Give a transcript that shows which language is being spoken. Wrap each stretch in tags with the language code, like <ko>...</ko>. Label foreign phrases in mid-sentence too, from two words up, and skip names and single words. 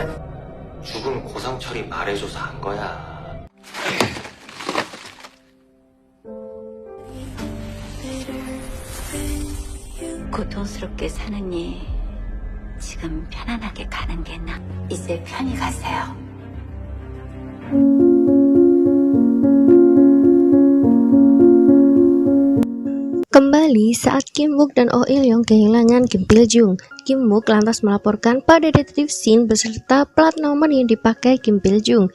<ko>죽은 고상철이 말해줘서 한 거야. 고통스럽게 사는 일 지금 편안하게 가는 게 나. 이제 편히 가세요.</ko> <id>Kembali saat Kim Wook dan Oh Il Young kehilangan Kim Pil Jung, Kim Wook lantas melaporkan pada Detektif Shin beserta plat nomor yang dipakai Kim Pil Jung.</id>